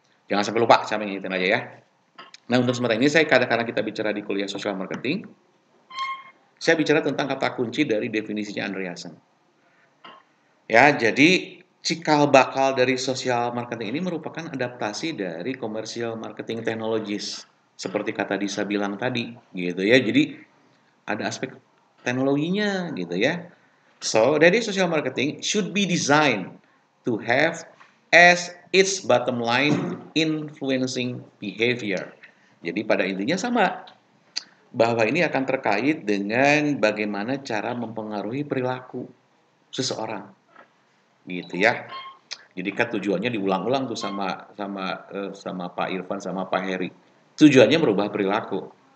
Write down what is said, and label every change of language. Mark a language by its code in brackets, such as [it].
[id] Jangan sampai lupa, saya mengingatkan aja ya. Nah, untuk sementara ini karena kita bicara di kuliah social marketing, saya bicara tentang kata kunci dari definisinya Andreasen. Ya, jadi cikal bakal dari social marketing ini merupakan adaptasi dari commercial marketing technologies. Seperti kata Disa bilang tadi, gitu ya. Jadi ada aspek teknologinya gitu ya. [en] So, [id] dari [en] social marketing should be designed to have as its bottom line influencing behavior. [id] Jadi pada intinya sama, bahwa ini akan terkait dengan bagaimana cara mempengaruhi perilaku seseorang. Gitu ya. Jadi kan tujuannya diulang-ulang tuh sama Pak Irfan sama Pak Heri. Tujuannya merubah perilaku.